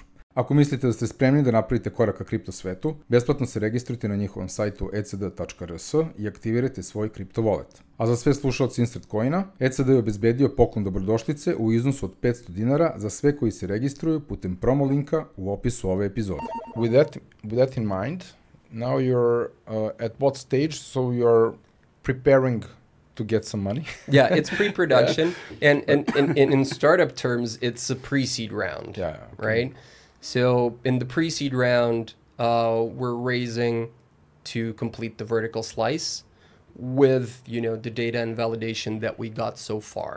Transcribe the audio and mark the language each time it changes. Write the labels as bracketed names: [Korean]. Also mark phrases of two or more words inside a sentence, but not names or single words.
[Serbian] Ako mislite da ste spremni da napravite korak ka kripto svetu, besplatno se registrujte na njihovom sajtu ecd.rs i aktivirajte svoj kripto wallet. A za sve slušaoci Insert Coina, ECD je obezbedio poklon dobrodošlice u iznosu od 500 dinara za sve koji se registruju putem promo linka u opisu ove epizode. [English] With that in mind, now you're at what stage, so you're preparing to get some money? Yeah, it's pre-production, and in startup terms, it's a pre-seed round, right? So in the pre-seed round, we're raising to complete the vertical slice with, the data and validation that we got so far.